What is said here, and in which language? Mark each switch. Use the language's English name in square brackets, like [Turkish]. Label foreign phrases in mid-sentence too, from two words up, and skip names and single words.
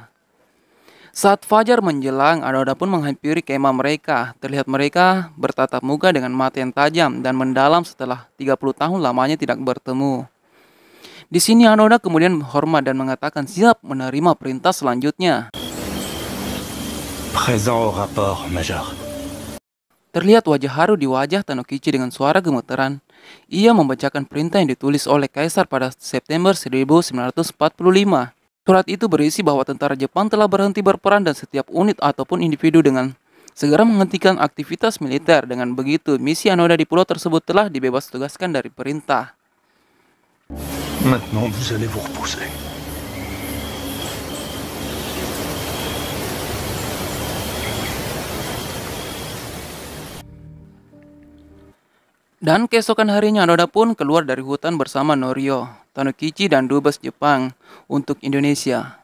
[Indonesian] Saat fajar menjelang, Anoda pun menghampiri kemah mereka. Terlihat mereka bertatap muka dengan mata yang tajam dan mendalam setelah 30 tahun lamanya tidak bertemu. Di sini Anoda kemudian hormat dan mengatakan siap menerima perintah selanjutnya. [French] Présent au rapport, Major. [Indonesian] Terlihat wajah haru di wajah Taniguchi dengan suara gemeteran. Ia membacakan perintah yang ditulis oleh kaisar pada September 1945. Surat itu berisi bahwa tentara Jepang telah berhenti berperang dan setiap unit ataupun individu dengan segera menghentikan aktivitas militer. Dengan begitu, misi Anoda di pulau tersebut telah dibebas tugaskan dari perintah. [French] Maintenant, vous allez vous reposer. [Indonesian] Dan keesokan harinya Anoda pun keluar dari hutan bersama Noryu, Taniguchi dan dubes Jepang untuk Indonesia.